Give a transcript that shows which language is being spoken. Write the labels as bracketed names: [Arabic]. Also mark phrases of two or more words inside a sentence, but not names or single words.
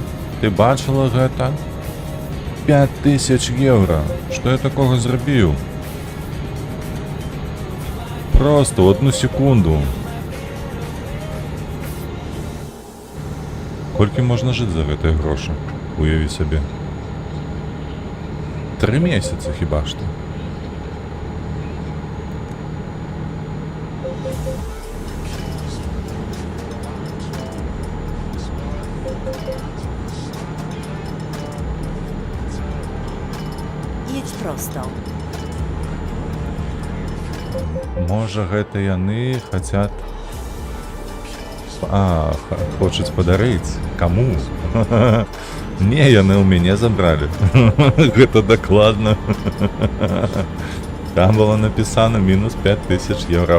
[Belarusian] Ты бачила гэта? 5000 евро. [Russian] Что я такого зрабіў? Просто в одну секунду. [Belarusian] Колькі можна жыць за гэтыя грошы? Уяві сабе. 3 месяцы хіба што. [Polish] Jedź prosto. [Belarusian] Можа гэта яны хацят... хочуць падарыць. Каму? Не, яны ў мяне забралі. Гэта дакладна. Там было напісана мінус 5000 евро.